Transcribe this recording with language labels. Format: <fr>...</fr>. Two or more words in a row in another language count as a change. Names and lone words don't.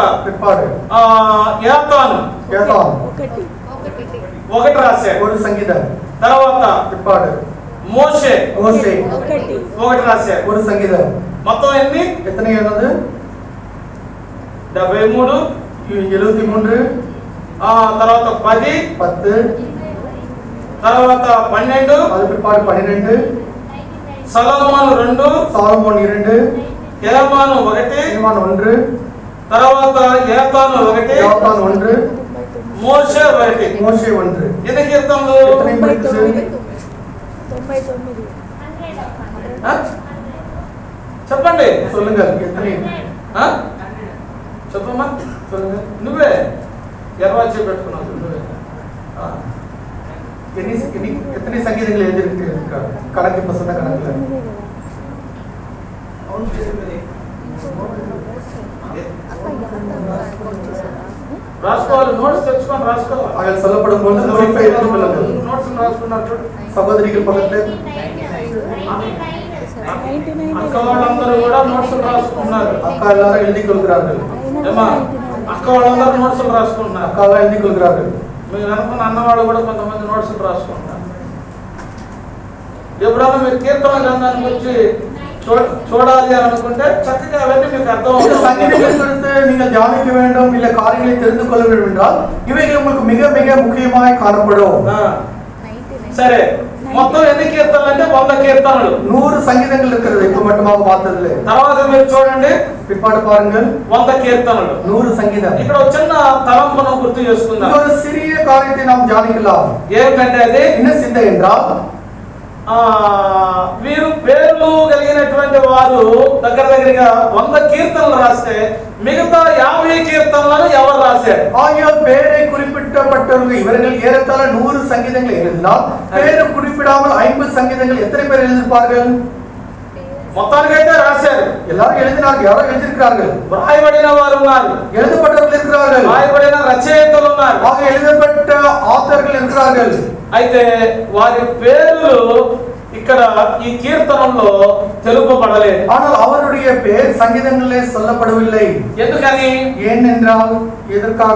<ta>பிற்பாடு</ta> <te>యాతాను</te> <ta>யோதாம்</ta> <te>1 రాశారు.</te> <ta>1 சங்கீதம்.</ta> <te>తర్వాత</te> <ta>பிற்பாடு</ta> <te>మోషే</te> <ta>மோசே</ta> <te>1 రాశారు.</te> <ta>1 சங்கீதம்.</ta> <te>మొత్తం ఎన్ని?</te> <ta>எத்தனை ஆனது? 73. 73.</ta> <te>తర్వాత 10,</te> <ta>10,</ta> <te>తర్వాత 12,</te> <ta>அது பிற்பாடு 12,</ta> <te>సొలొమోను 2,</te> <ta>சாலமோன் 2,</ta> <te>హేమాను 1,</te> <ta>ஈமான் 1,</ta> <te>తర్వాత ఏతాను 1,</te> <ta>யோவான் 1,</ta> <te>మోషే 1.</te> <ta>மோசே 1.</ta> <te>ఎన్ని కీర్తనలు?</te> <ta>எத்தனை படித்தது? 99.</ta> <te>ఆ? చెప్పండి.</te> <ta>சொல்லுங்க எத்தனை?</ta> <te>ఆ? చెప్పమ్మా.</te> <ta>சொல்லுங்க.</ta> <te>నువ్వే ఎర్వాచి పెట్టుకున్నావు నువ్వే. ఆ.</te> <ta>எத்தனை சங்கீதங்கள் எழுதிருக்கு? கணக்கு இப்ப சொன்ன கணக்குல</ta> <te>రాసుకోవాలి. నోట్స్ తెచ్చుకొని రాసుకోవాలి.</te> <ta>அதில் சொல்லப்படும் போது குறிப்பை எடுத்துக் கொள்ளுங்கள்.</ta> <te>నోట్స్ రాసుకున్నారు.</te> <ta>சகோதரிகள் பக்கத்துல</ta> <te>అక్క వాళ్ళందరూ కూడా నోట్స్ రాసుకున్నారు.</te> <ta>அக்கா எல்லாரும் எழுதிக் கொள்கிறார்கள்.</ta> <te>ఏమా అక్క వాళ్ళందరూ నోట్స్ రాసుకుంటున్నారు.</te> <ta>அக்கா எல்லாம் எழுதிக் கொள்கிறார்கள்.</ta> <te>మీరు అనుకున్న అన్నవాళ్ళు కూడా కొంతమంది నోట్స్ రాసుకుంటారు. ఎప్పుడైనా మీరు కీర్తన గ్రంథాన్ని గురించి చూడాలి అని అనుకుంటే చక్కగా అవన్నీ మీకు అర్థం</te> <ta>இந்த</ta> <te>అవుతుంది.</te> <ta>சங்கீதங்கள் குறித்து நீங்கள் தியானிக்க வேண்டும், இல்ல காரியங்களை தெரிந்து கொள்ள வேண்டும் என்றால் இவைகள் உங்களுக்கு மிக மிக முக்கியமாய் காணப்படும்.</ta> <te>సరే, మొత్తం ఎన్ని కీర్తనలు అంటే 100 కీర్తనలు,</te> <ta>100 சங்கீதங்கள் இருக்கிறது. இப்ப மட்டுமாக பார்த்ததுல</ta> <te>తర్వాత మీరు చూడండి</te> <ta>பிற்பாடு பாருங்கள்</ta> <te>100 కీర్తనలు.</te> <ta>100 சங்கீதம்.</ta> <te>ఇక్కడ ఒక చిన్న తలంపును గుర్తు చేసుకుందాం.</te> <ta>ஒரு சிறிய காரியத்தை நாம் தியானிக்கலாம்.</ta> <te>ఏంటంటే అది</te> <ta>என்ன சிந்தை என்றால்</ta> <te>వీరు పేర్లు కలిగినటువంటి వారు దగ్గర దగ్గరగా 100 కీర్తనలు రాస్తే మిగతా 50 కీర్తనలను ఎవరు రాశారు?</te> <ta>ஆகியோர் பேரை குறிப்பிட்டப்பட்டவர்கள் இவர்கள் ஏறத்தாழ 100 சங்கீதங்கள் எழுதினால் பேரை குறிப்பிடாமல் 50 சங்கீதங்கள் எத்தனை பேர் எழுதியிருப்பார்கள்?</ta> <te>మొత్తానికైతే రాశారు.</te> <ta>எல்லாரும் எழுதினார்கள். யாரோ எழுதியிருக்கிறார்கள்.</ta> <te>రాయబడిన వారు ఉన్నారు,</te> <ta>எழுதப்பட்டவர்கள் இருக்கிறார்கள்.</ta> <te>రాయబడిన రచయితలు ఉన్నారు.</te> <ta>ஆக எழுதப்பட்ட ஆத்தர்கள் இருக்கிறார்கள்.</ta> <te>అయితే వారి పేర్లు ఇక్కడ ఈ కీర్తనలో తెలుపబడలేదు.</te> <ta>ஆனால் அவருடைய பேர் சங்கீதங்களிலே சொல்லப்படவில்லை.</ta> <te>ఎందుకని?</te> <ta>ஏனென்றால் எதற்காக?</ta>